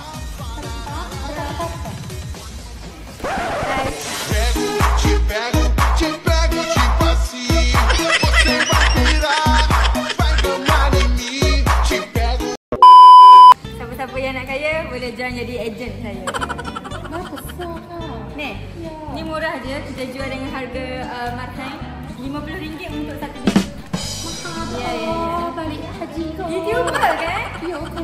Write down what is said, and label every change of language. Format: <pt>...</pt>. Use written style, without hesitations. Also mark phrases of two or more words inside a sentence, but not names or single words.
<ms>Ada apa-apa?</ms> <pt>Te pego tipo assim. Você vai virar, vai domar em mim. Te pego.</pt> <ms>Siapa-siapa yang nak kaya boleh join jadi ejen saya. Berapa besar? Ni, ni murah je. Kita jual dengan harga marhain RM50 untuk satu biji. Ya. Balik haji kau. YouTuber kan? Ya, kau</ms>